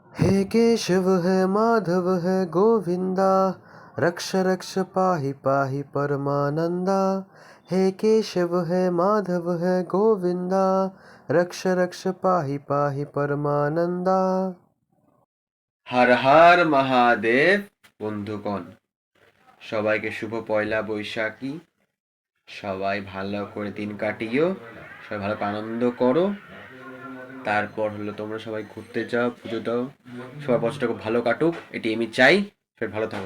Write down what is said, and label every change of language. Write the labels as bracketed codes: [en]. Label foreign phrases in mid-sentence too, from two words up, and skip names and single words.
[sa] हे केशव है माधव है गोविंदा, रक्ष रक्ष पाहि पाहि परमानंदा। हे केशव है माधव है गोविंदा, रक्ष रक्ष पाहि पाहि परमानंदा। हर हर महादेव। [bn] বন্ধুগণ, সবাইকে শুভ পয়লা বৈশাখী। সবাই ভালো করে দিন কাটিও, সবাই ভালো করে আনন্দ করো। তারপর হলো তোমরা সবাই ঘুরতে যাও, পুজো দাও, সবার বছরটা খুব ভালো কাটুক, এটি আমি চাই। ফের ভালো থাকো।